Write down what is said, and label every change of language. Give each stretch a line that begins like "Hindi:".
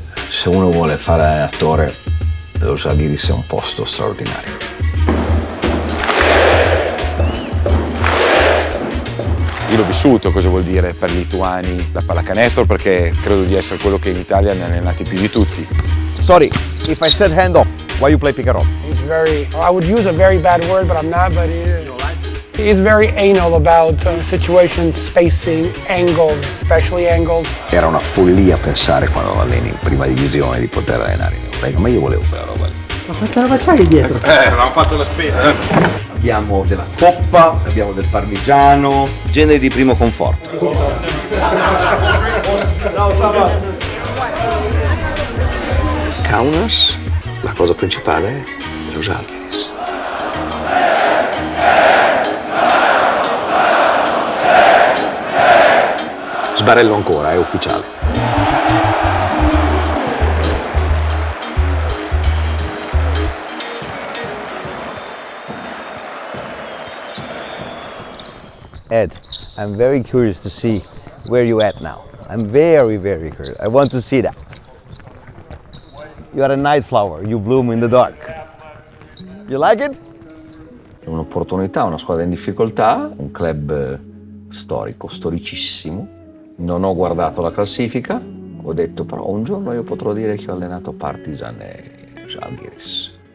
Italian: Se uno vuole fare attore, lo Žalgiris è un posto straordinario. Io l'ho vissuto, cosa vuol dire per i lituani la pallacanestro, perché credo di essere quello che in Italia ne ha allenati più di tutti.
English: Sorry, if I said hand off, why you play pick and roll? He's very, I would use a very bad word, but I'm not, but he's very anal about situations, spacing, angles, especially angles.
Italian: Era una follia pensare quando alleni in prima divisione di poter allenare in Europa, ma io volevo quella roba lì. Ma quanta roba c'hai dietro? Avevamo fatto la spesa. Abbiamo della coppa, abbiamo del parmigiano, generi di primo conforto. Kaunas, la cosa principale è lo Žalgiris. Sbarello ancora, è ufficiale.
English: Ed, I'm very curious to see where you at now. I'm very, very curious. I want to see that. You are a night flower, you bloom in the dark. You like it?
Italian: È un'opportunità, una squadra in difficoltà, un club storico, storicissimo. Non ho guardato la classifica, ho detto però un giorno io potrò dire che ho allenato Partizan e Žalgiris.